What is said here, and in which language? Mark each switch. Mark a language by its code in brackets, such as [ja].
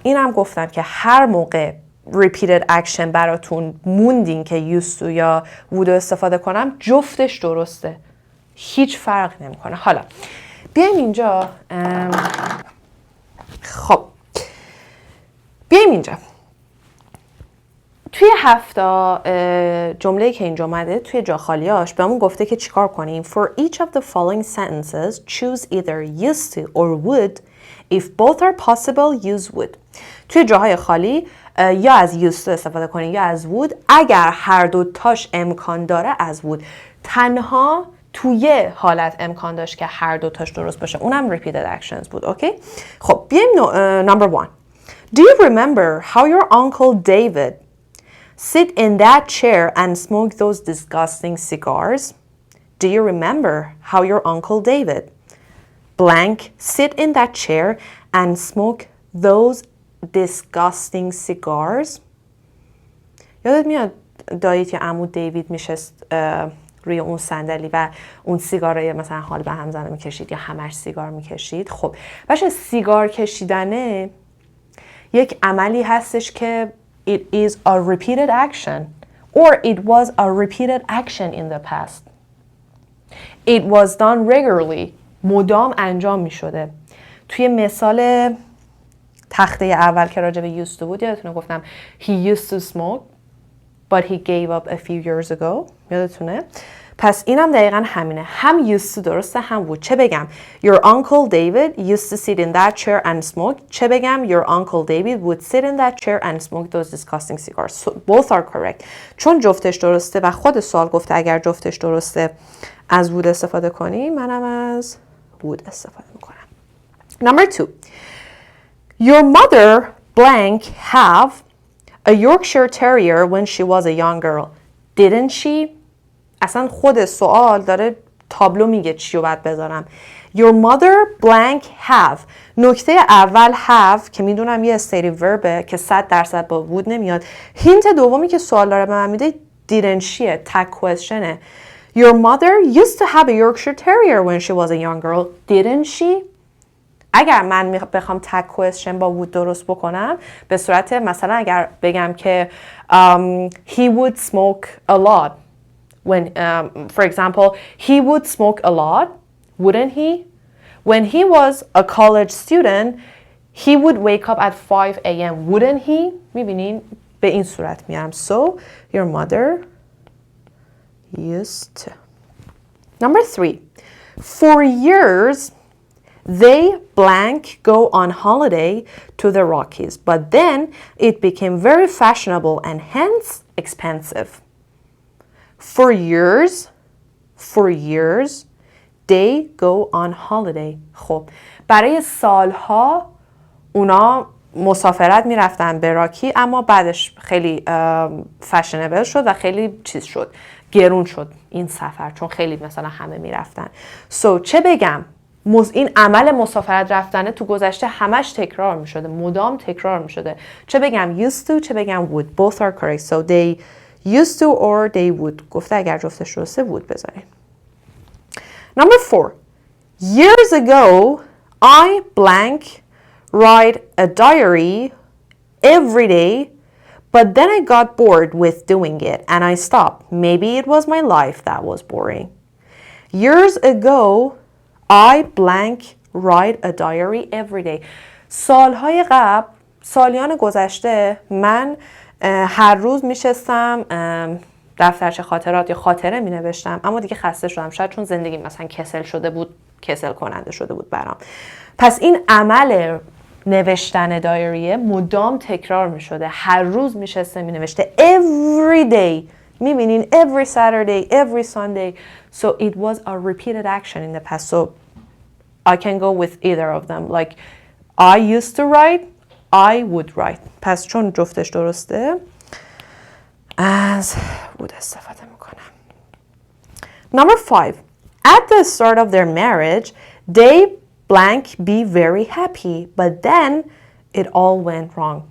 [fa] اینم گفتم که هر موقع repeated action براتون موندین که used to یا would استفاده کنم جفتش درسته، هیچ فرق نمیکنه. حالا بیایم اینجا خب بیایم اینجا توی 7 جمله‌ای که اینجا اومده توی جا خالیاش بهمون گفته که چیکار کنیم. [en] For each of the following sentences choose either used to or would. If both are possible use would. [fa] توی جاهای خالی یا از used to استفاده کنیم یا از would. اگر هر دو تاش امکان داره از would. تنها توی حالت امکان داشت که هر دو تاش درست باشه، اونم repeated actions بود. اوکی؟ خب بیایم number 1. [en] Do you remember how your uncle David sit in that chair and smoke those disgusting cigars? Do you remember how your uncle David blank sit in that chair and smoke those disgusting cigars? [fa] یادت میاد داییت یا عمو دیوید میشست روی اون صندلی و اون سیگارای مثلا حال به هم زنه میکشید یا همش سیگار میکشید؟ خب باشه، سیگار کشیدنه یک عملی هستش که [en] it is a repeated action or it was a repeated action in the past. It was done regularly. [fa] مدام انجام می شده. توی مثال تخته اول که راجع به used to بود یادتونه گفتم [en] he used to smoke but he gave up a few years ago. [fa] یادتونه؟ پس اینم دقیقا همینه. هم used to درسته هم بود. چه بگم؟ [en] Your uncle David used to sit in that chair and smoke. [fa] چه بگم؟ [en] Your uncle David would sit in that chair and smoke those disgusting cigars. So both are correct. [fa] چون جفتش درسته و خود سوال گفته اگر جفتش درسته از would استفاده کنی، منم از would استفاده میکنم. [en] Number 2. Your mother blank have a Yorkshire Terrier when she was a young girl. Didn't she? [fa] اصلا خود سوال داره تابلو میگه چی رو باید بذارم. [en] Your mother blank have. [fa] نکته اول have که میدونم یه استیتیو وربه که 100% با would نمیاد. هینت دومی که سوال داره به من میده didn't she'ه، تگ کوئسشنه. [en] Your mother used to have a Yorkshire Terrier when she was a young girl. Didn't she? [fa] اگر من بخوام تگ کوئسشن با would درست بکنم به صورت مثلا اگر بگم که [en] he would smoke a lot. When, for example, he would smoke a lot, wouldn't he? When he was a college student, he would wake up at 5 a.m. Wouldn't he? [fa] میبینین به این صورت میارم. [en] So, your mother used to. Number 3. For years, they blank go on holiday to the Rockies, but then it became very fashionable and hence expensive. For years, they go on holiday. [fa] خب برای سالها اونا مسافرت میرفتن به راکی، اما بعدش خیلی فشنبل شد و خیلی چیز شد، گرون شد این سفر چون خیلی مثلا همه میرفتن. So چه بگم؟ این عمل مسافرت رفتنه تو گذشته همش تکرار میشده، مدام تکرار میشده. چه بگم used to، چه بگم would. [en] Both are correct. So they used to or they would. [fa] گفته اگر جفتش درسته would بذارین. [en] Number 4. Years ago, I blank write a diary every day, but then I got bored with doing it and I stopped. Maybe it was my life that was boring. Years ago, I blank write a diary every day. [fa] سالهای قبل، سالیان گذشته من هر روز میشستم دفترچه خاطرات یا خاطره می نوشتم، اما دیگه خسته شدم، شاید چون زندگی مثلا کسل شده بود، کسل کننده شده بود برام. پس این عمل نوشتن دایریه مدام تکرار می شده، هر روز می شسته می نوشته [en] every day. [fa] می بینین [en] every Saturday, every Sunday. So it was a repeated action in the past. So I can go with either of them. Like I used to write, I would write. [fa] پس چون جفتش درسته از would استفاده میکنم. [en] Number 5. At the start of their marriage, they blank be very happy, but then it all went wrong.